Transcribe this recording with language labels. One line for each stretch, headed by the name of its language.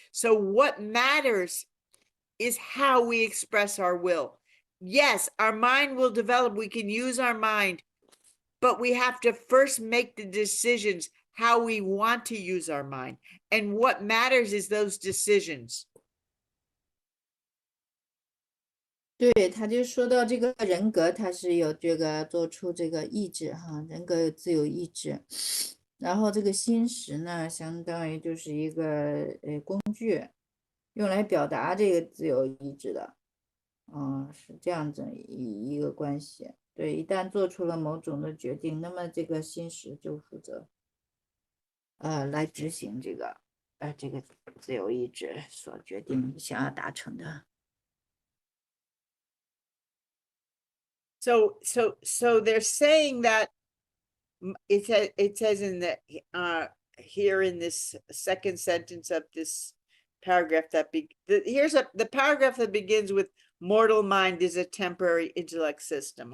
English: So what matters is how we express our will. Yes, our mind will develop. We can use our mind, but we have to first make the decisions how we want to use our mind. And what matters is those decisions.
Chinese: 对，他就说到这个人格，他是有这个做出这个意志哈，人格有自由意志。然后这个心识呢，相当于就是一个工具，用来表达这个自由意志的，是这样子一个关系。对，一旦做出了某种的决定，那么这个心识就负责来执行这个自由意志所决定想要达成的。
English: So they're saying that it says in the here in this second sentence of this paragraph that the paragraph that begins with mortal mind is a temporary intellect system.